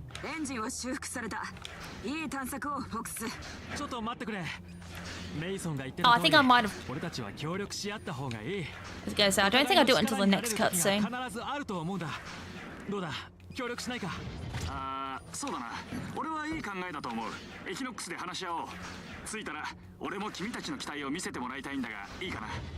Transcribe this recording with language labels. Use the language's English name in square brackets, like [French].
[Japanese] エンジンは修復された。いい探索をフォックス。ちょっと待ってくれ。メイソンが言ってた通り、俺たちは協力し合った方がいい。 [English] I was gonna say, I don't think I'll do it until the next cutscene. [Japanese] 必ずあると思うんだ。どうだ、協力しないか。そうだな。俺はいい考えだと思う。エキノックスで話し合おう。着いたら、俺も君たちの機体を見せてもらいたいんだが、いいかな。